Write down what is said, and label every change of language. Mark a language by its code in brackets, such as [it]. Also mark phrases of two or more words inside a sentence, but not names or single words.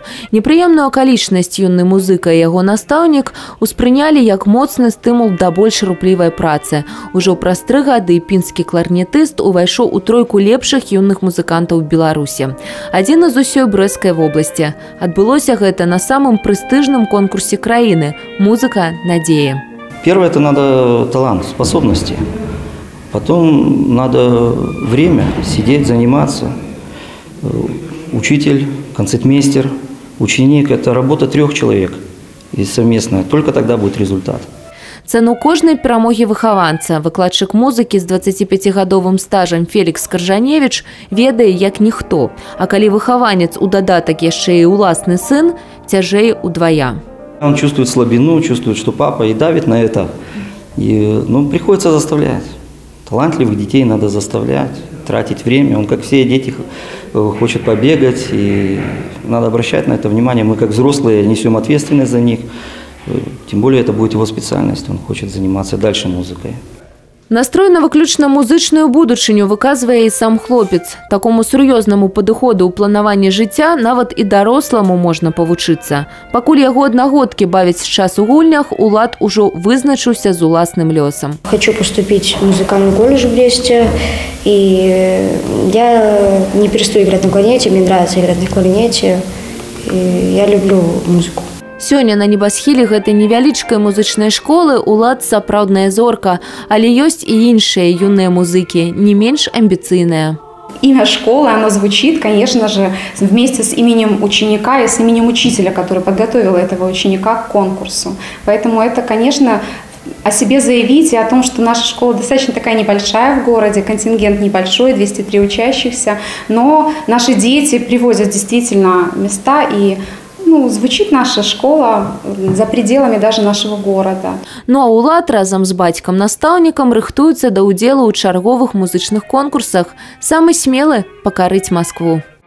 [be] Непрыемную акалічнасць юны музыка і яго настаўнік успрынялі як моцны стымул да больш руплівай працы. Ужо праз 3 гады пінскі кларнетыст увайшоў у тройку лепшых юных музыкантаў Беларусі. Адзін з усёй Брэсцкай вобласці. Адбылося гэта на самым прэстыжным конкурсе краины «Музыка надеи». [ru] Первое – это надо талант, способности. Потом надо время, сидеть, заниматься. Учитель, концертмейстер, ученик – это работа 3 человек и совместная. Только тогда будет результат. [be] Цену кожнай перамогі выхаванца выкладчык музыкі з 25-гадовым стажам Фелікс Каржаневіч ведае як ніхто. А калі выхаванец у дадатак яшчэ і уласны сын, цяжэй удвая. [ru] Он чувствует слабину, чувствует, что папа и давит на это. И, приходится заставлять. Талантливых детей надо заставлять, тратить время. Он, как все дети, хочет побегать, и надо обращать на это внимание. Мы, как взрослые, несем ответственность за них. Тем более это будет его специальность, он хочет заниматься дальше музыкой. [be] Настрой на выключна музычную будучыню выказвае і сам хлопец. Такому сур'ёзнаму падыходу ў планаванні жыцця нават і даросламу можна павучыцца. Пакуль яго аднагодкі бавяць час у гульнях, Улад ужо вызначыўся з уласным лёсам. [ru] Хочу поступить в музыкальный колледж в Бресте, и я не перестаю играть на кларнете, мне нравится играть на кларнете, и я люблю музыку. [be] Сёння на небасхіле гэтай невялічкай музычнай школы Улад сапраўдная зорка, але ёсць і іншыя юныя музыкі, не менш амбіцыйныя. [ru] Имя школы, оно звучит, конечно же, вместе с именем ученика и с именем учителя, который подготовил этого ученика к конкурсу. Поэтому это, конечно, о себе заявить и о том, что наша школа достаточно такая небольшая в городе, контингент небольшой, 203 учащихся, но наши дети привозят действительно места и звучит наша школа за пределами даже нашего города. [be] Ну а Улад разом з бацькам-настаўнікам рыхтуецца да ўдзелу ў чарговых музычных конкурсах. Самы смелы – пакарыць Москву.